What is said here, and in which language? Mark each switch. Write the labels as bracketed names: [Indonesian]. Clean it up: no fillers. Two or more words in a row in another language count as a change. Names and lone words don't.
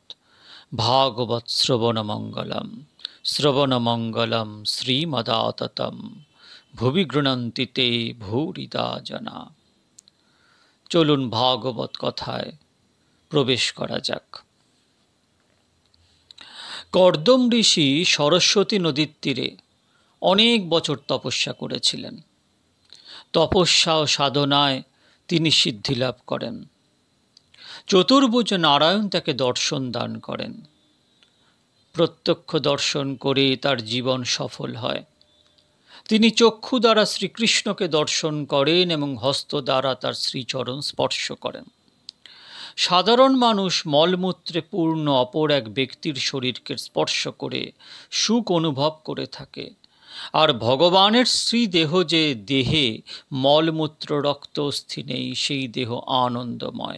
[Sanskrit] भागवत श्रवण मंगलम श्रीमदाततम भुवि गृह्णन्ति ते भूरिदा जना। [Bangla] চলুন ভাগবত কথায় প্রবেশ করা যাক। কর্দম ঋষি সরস্বতী নদীর তীরে অনেক বছর তপস্যা করেছিলেন। তপস্যা ও সাধনায় তিনি সিদ্ধি লাভ করেন। চতুর্ভুজ নারায়ণ তাকে দর্শন দান করেন। প্রত্যক্ষ দর্শন করে তার জীবন সফল হয়। তিনি চক্ষু দ্বারা শ্রীকৃষ্ণকে দর্শন করেন এবং হস্ত দ্বারা তার শ্রীচরণ স্পর্শ করেন। সাধারণ মানুষ মলমূত্রে পূর্ণ অপর এক ব্যক্তির শরীরকে স্পর্শ করে সুখ অনুভব করে থাকে, আর ভগবানের শ্রীদেহ যে দেহে মলমূত্র রক্ত অস্থি নেই, সেই দেহ আনন্দময়।